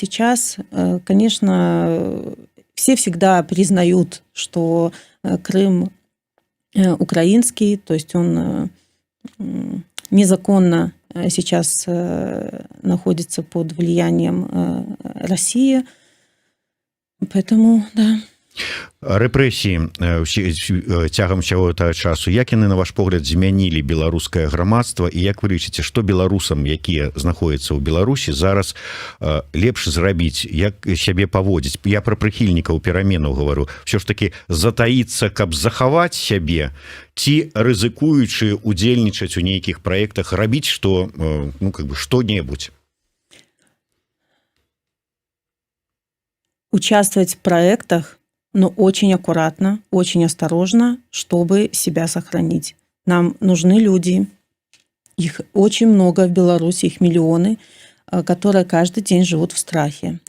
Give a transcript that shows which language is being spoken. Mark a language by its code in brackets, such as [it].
[ru] Сейчас, конечно, все всегда признают, что Крым украинский, то есть он незаконно сейчас находится под влиянием России. Поэтому, да. [be] Рэпрэсіі цягам усяго гэтага часу, як яны, на ваш погляд, змянілі беларускае грамадства, і як вы лічыце, што беларусам, якія знаходзяцца ў Беларусі, зараз лепш зрабіць, як сябе паводзіць? Я пра прыхільнікаў пераменаў гавару. Ўсё ж такі затаіцца, каб захаваць сябе, ці рызыкуючы удзельнічаць у нейкіх праектах, рабіць што, ну, как бы што-небудзь? [ru] Участвовать в проектах, но очень аккуратно, очень осторожно, чтобы себя сохранить. Нам нужны люди, их очень много в Беларуси, их миллионы, которые каждый день живут в страхе.